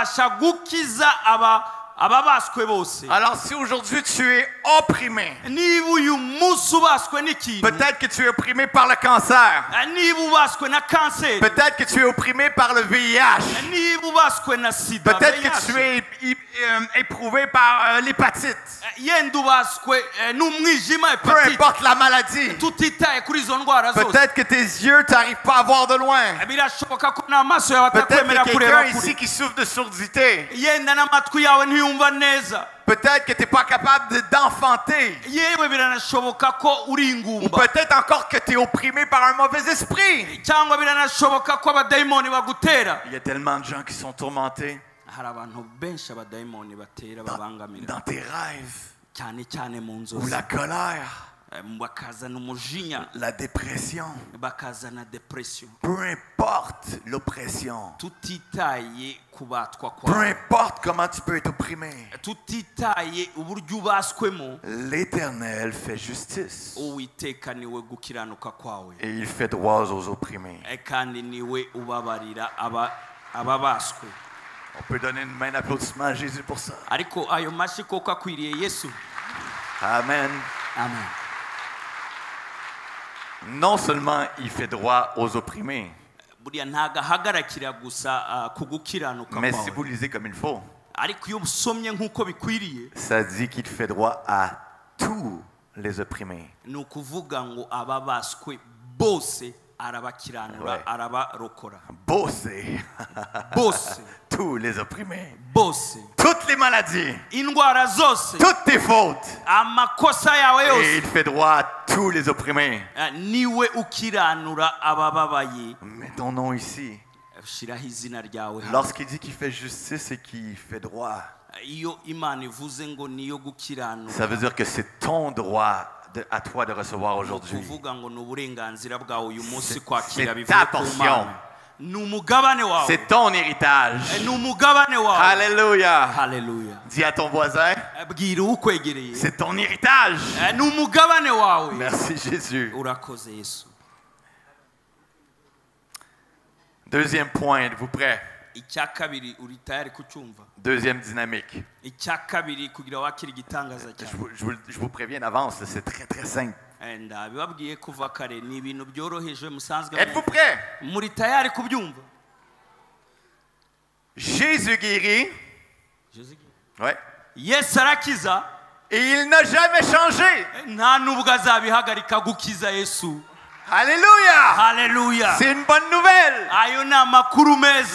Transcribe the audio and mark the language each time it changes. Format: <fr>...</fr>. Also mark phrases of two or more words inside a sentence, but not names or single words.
<rw>kandi abasha gukiza ababaswe bose.</rw> <fr>Alors si aujourd'hui tu es opprimé,</fr> <rw>Niba uyu munsi ubaswe n'ikintu,</rw> <fr>peut-être que tu es opprimé par le cancer,</fr> <rw>niba ubaswe na kanseri,</rw> <fr>peut-être que tu es opprimé par le VIH,</fr> <rw>niba ubaswe na sida,</rw> <fr>peut-être que tu es éprouvé par l'hépatite,</fr> <rw>yenda ubaswe n'umwijima,</rw> <fr>peu</fr> <rw>hepatite,</rw> <fr>importe la maladie.</fr> <rw>tutitaye kuri izo ndwara zose.</rw> <fr>Peut-être que tes yeux t'arrivent pas à voir de loin.</fr> <rw>Birashoboka ko n'amaso yawe</rw> <fr>Peut-être</fr> <rw>atakwemera</rw> <fr>que</fr> <rw>kureba</rw> <fr>quelqu'un</fr> <rw>kure.</rw> <fr>ici qui souffre de surdité.</fr> <rw>Yenda n'amatwi yawe ntiyumva neza.</rw> <fr>Peut-être que tu n'es pas capable d'enfanter.</fr> <rw>Yewe biranashoboka ko uri</rw> <fr>Ou</fr> <rw>ingumba.</rw> <fr>peut-être encore que tu es opprimé par un mauvais esprit.</fr> <rw>Cyangwa biranashoboka ko abadayimoni bagutera.</rw> <fr>Il y a tellement de gens qui sont tourmentés</fr> <rw>Hari abantu benshi abadayimoni batera babangamira.</rw> <fr>dans tes rêves.</fr> <rw>Cyane cyane mu</rw> <fr>Ou</fr> <rw>nzozi.</rw> <fr>la colère,</fr> <rw>Bakazana umujinya,</rw> <fr>la dépression.</fr> <rw>bakazana depression.</rw> <fr>Peu importe l'oppression.</fr> <rw>Tutitaye kubatwa</rw> <fr>Peu</fr> <rw>kwawe,</rw> <fr>importe comment tu peux être opprimé.</fr> <rw>tutitaye uburyo ubaswemo,</rw> <fr>L'Éternel fait justice.</fr> <rw>Uwiteka niwe gukiranuka kwawe,</rw> <fr>Et il fait droit aux opprimés.</fr> <rw>kandi niwe ubabarira ababaswe.</rw> <fr>On peut donner une main d'applaudissement à Jésus pour ça.</fr> <rw>Ariko ayo mashyi koko akwiriye Yesu. Amen. Amen.</rw> <fr>Non seulement il fait droit aux opprimés,</fr> <rw>Buriya ntago ahagarikira gusa kugukiranuka</rw> <fr>mais si</fr> <rw>kwawe,</rw> <fr>vous lisez comme il faut,</fr> <rw>ariko iyo usomye nk'uko bikwiriye,</rw> <fr>ça dit qu'il fait droit à tous les opprimés.</fr> <rw>ni ukuvuga ngo ababaswe bose arabakiranura,</rw> <fr>Ouais.</fr> <rw>arabarokora Bosser bose,</rw> <fr>tous les opprimés.</fr> <rw>bose,</rw> <fr>Toutes les maladies,</fr> <rw>indwara zose,</rw> <fr>toutes tes fautes.</fr> <rw>amakosa yawe</rw> <fr>Et</fr> <rw>yose,</rw> <fr>il fait droit à tous les opprimés.</fr> <rw>niwe ukiranura abababaye.</rw> <fr>Mais ton nom ici,</fr> <rw>Shiraho izina ryawe hano.</rw> <fr>lorsqu'il dit qu'il fait justice et qu'il fait droit,</fr> <rw>Iyo Imana ivuze ngo niyo gukiranura,</rw> <fr>ça veut dire que c'est ton droit à toi de recevoir</fr> <rw>ni</rw> <fr>aujourd'hui.</fr> <rw>ukuvuga ngo ni uburenganzira bwawe uyu munsi</rw> <fr>C'est</fr> <rw>kwakira</rw> <fr>ta</fr> <rw>bivuye ku</rw> <fr>portion.</fr> <rw>Mana. Ni umugabane wawe,</rw> <fr>C'est ton héritage.</fr> <rw>ni umugabane wawe.</rw> <fr>Alléluia.</fr> <rw>Haleluya.</rw> <fr>Dis à ton voisin,</fr> <rw>Bwira ukwegereye,</rw> <fr>c'est ton héritage.</fr> <rw>ni umugabane wawe.</rw> <fr>Merci Jésus.</fr> <rw>Urakoze Yesu.</rw> <fr>Deuxième point, êtes-vous prêts?</fr> <rw>Icya kabiri, uri tayari kucyumva?</rw> <fr>Deuxième dynamique.</fr> <rw>Icya kabiri, kugira wakira igitangaza</rw> <fr>Je</fr> <rw>cyawe.</rw> <fr>vous préviens d'avance, c'est très très simple.</fr> <rw>Ndabibabwiye kuva kare, ni ibintu byoroheje musanzwe.</rw> <fr>Êtes-vous prêts?</fr> <rw>Muri tayari kubyumva?</rw> <fr>Jésus guérit. Ouais.</fr> <rw>Yesu arakiza,</rw> <fr>Et il n'a jamais changé.</fr> <rw>nta nubwo azabihagarika gukiza Yesu.</rw> <fr>Alléluia.</fr> <rw>Haleluya.</rw> <fr>C'est une bonne nouvelle.</fr> <rw>Ayo ni amakuru meza,</rw>